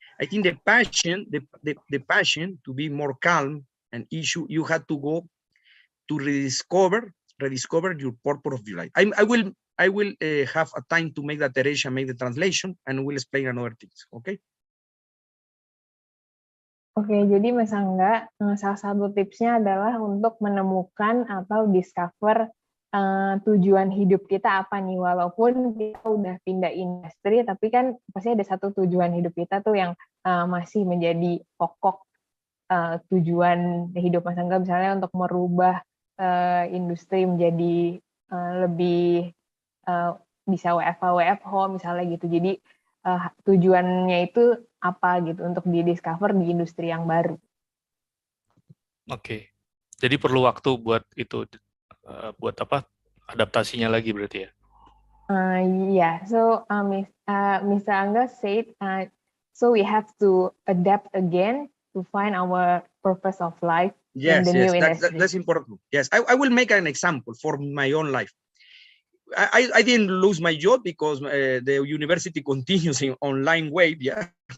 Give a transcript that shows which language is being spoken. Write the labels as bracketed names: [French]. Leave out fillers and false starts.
[English] I think the passion to be more calm and issue, you had to go to rediscover your purpose of your life. I will have a time to make that Teresa make the translation and we'll explain another things. Okay? [Indonesian] Oke, jadi Mas Angga, salah satu tipsnya adalah untuk menemukan atau discover tujuan hidup kita apa nih, walaupun kita udah pindah industri, tapi kan pasti ada satu tujuan hidup kita tuh yang masih menjadi pokok tujuan hidup Mas Angga, misalnya untuk merubah industri menjadi lebih bisa WFH misalnya gitu. Jadi tujuannya itu apa gitu untuk di-discover di industri yang baru. Oke. Jadi perlu waktu buat itu, buat apa? Adaptasinya lagi berarti ya? [English] Yeah. So Mr. Angga said, so we have to adapt again to find our purpose of life in the new industry. That's important. Yes, I will make an example for my own life. I didn't lose my job because the university continues in online way, yeah.